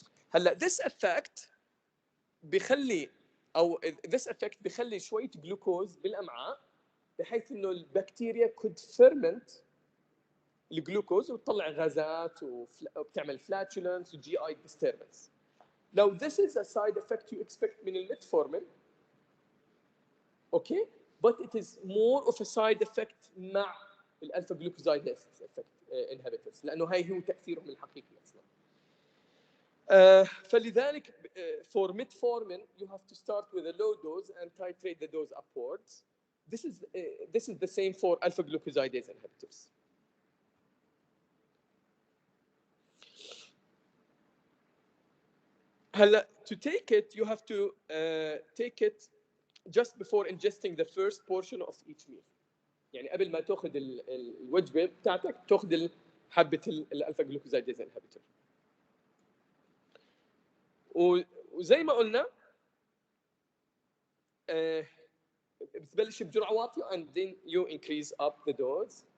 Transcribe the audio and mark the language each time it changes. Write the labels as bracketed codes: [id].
[ar] هلا this effect بيخلي او this effect بيخلي شويه جلوكوز بالامعاء بحيث انه البكتيريا [en] could ferment [ar] الجلوكوز وتطلع غازات وبتعمل flatulence و GI disturbance. [en] Now this is a side effect you expect من الميتفورمين، okay, but it is more of a side effect مع الالفا glucosidase inhibitors [ar] لانه هاي هو تاثيرهم الحقيقي اصلا. [en] فلذلك for metformin you have to start with a low dose and titrate the dose upwards. This is the same for alpha glucosidase inhibitors. هلا to take it you have to take it just before ingesting the first portion of each meal. [ar] يعني قبل ما تاخذ الوجبه بتاعتك تاخذ حبه الالفا جلوكوزايديز انهبيتور. وزي ما قلنا بتبلش بجرعه واطيه [en] and then you increase up the dose.